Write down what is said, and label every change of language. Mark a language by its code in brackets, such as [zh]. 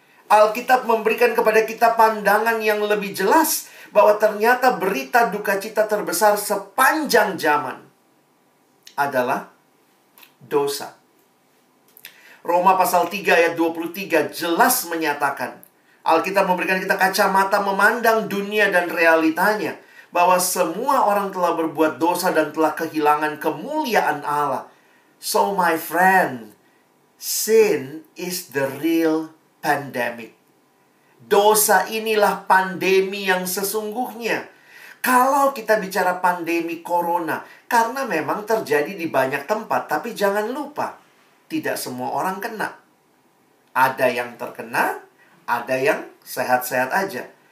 [id] Alkitab memberikan kepada kita pandangan yang lebih jelas bahwa ternyata berita duka cita terbesar sepanjang zaman adalah dosa. Roma pasal 3 ayat 23 jelas menyatakan, Alkitab memberikan kita kacamata memandang dunia dan realitanya, bahwa semua orang telah berbuat dosa dan telah kehilangan kemuliaan Allah. [en] So my friend, sin is the real pandemic. [id] Dosa inilah pandemi yang sesungguhnya. Kalau kita bicara pandemi Corona, karena memang terjadi di banyak tempat, tapi jangan lupa, tidak semua orang kena. Ada yang terkena, ada yang sehat-sehat aja.